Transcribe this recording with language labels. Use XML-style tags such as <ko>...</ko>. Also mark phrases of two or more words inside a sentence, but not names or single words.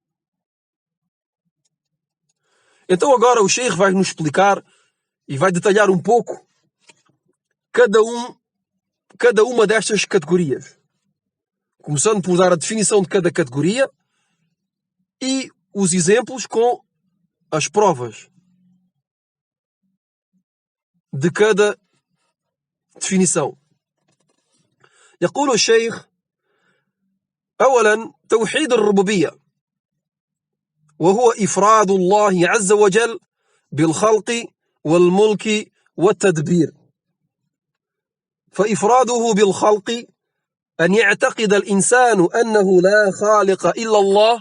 <pt>Então agora o Sheikh vai nos explicar e vai detalhar um pouco cada uma destas categorias. Começando por dar a definição de cada categoria e os exemplos com as provas de cada definição.</pt> <ar>يقول الشيخ أولا توحيد الربوبية، وهو إفراد الله عز وجل بالخلق والملك والتدبير. فإفراده بالخلق أن يعتقد الإنسان أنه لا خالق إلا الله.</ar>